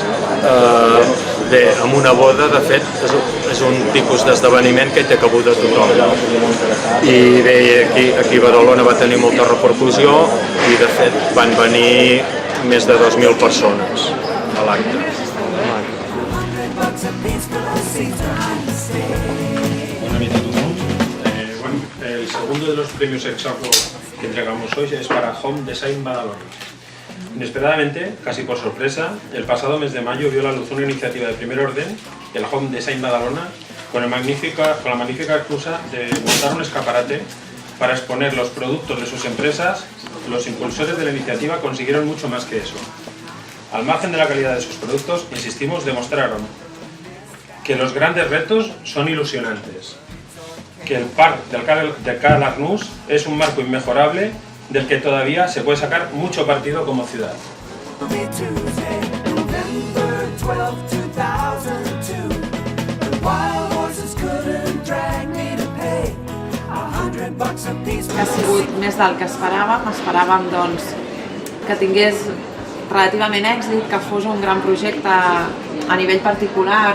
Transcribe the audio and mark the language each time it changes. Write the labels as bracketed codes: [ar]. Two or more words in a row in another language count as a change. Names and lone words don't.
[ca] Bé, amb una boda, de fet, és un tipus d'esdeveniment que hi té cabuda tothom. I bé, aquí a Badalona va tenir molta repercussió i, de fet, van venir més de 2.000 persones a l'acte. [es] Buenas noches a todos. El segundo de los premios Exaoco que entregamos hoy es para Home Design Badalona. Inesperadamente, casi por sorpresa, el pasado mes de mayo vio la luz una iniciativa de primer orden, el Home Design Badalona, con la magnífica excusa de montar un escaparate para exponer los productos de sus empresas, los impulsores de la iniciativa consiguieron mucho más que eso. Al margen de la calidad de sus productos, insistimos, demostraron que los grandes retos son ilusionantes, que el parc del Cal Arnús es un marco inmejorable del que todavía se puede sacar mucho partido como ciudad. [ca] Ha sigut més del que esperàvem doncs, que tingués relativament èxit, que fos un gran projecte a nivell particular,